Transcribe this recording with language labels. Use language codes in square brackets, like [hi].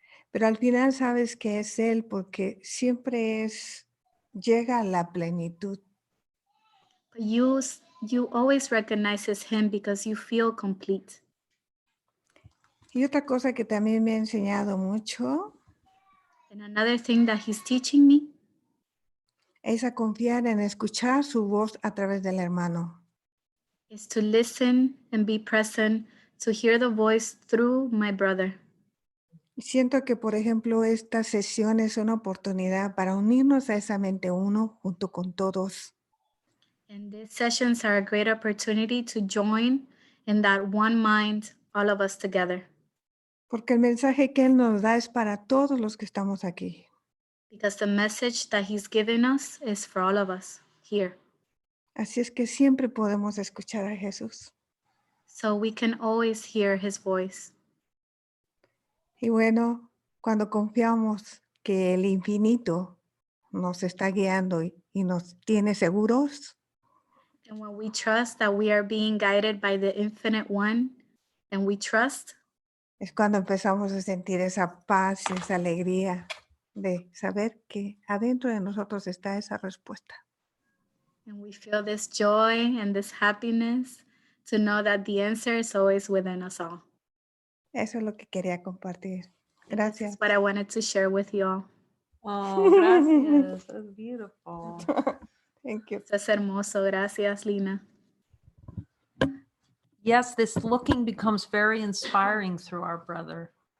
[es] Pero al final sabes que es Él porque siempre llega a la plenitud. [en] But you always recognize it's him because you feel complete. [es] Y otra cosa que también me ha enseñado mucho [en] And another thing that he's teaching me [es] es a confiar en escuchar su voz a través del hermano. [en] is to listen and be present, to hear the voice through my brother. [es] Siento que, por ejemplo, esta sesión es una oportunidad para unirnos a esa mente uno junto con todos. [en] And these sessions are a great opportunity to join in that one mind, all of us together. [es] Porque el mensaje que Él nos da es para todos los que estamos aquí. [en] Because the message that he's given us is for all of us here. [es] Así es que siempre podemos escuchar a Jesús. [en] So we can always hear his voice. [es] Y bueno, cuando confiamos que el infinito nos está guiando y nos tiene seguros, [en] And when we trust that we are being guided by the infinite one, and we trust, [es] es cuando empezamos a sentir esa paz y esa alegría de saber que adentro de nosotros está esa respuesta. [en] and we feel this joy and this happiness to know that the answer is always within us all. [es] Eso es lo que quería compartir. [en] And this [es] Gracias. [en] is what I wanted to share with you all. [es] Oh, gracias. [en] That's beautiful. Thank you. [es] Esto es hermoso. Gracias, Lina. [en] Yes, this looking becomes very inspiring through our brother.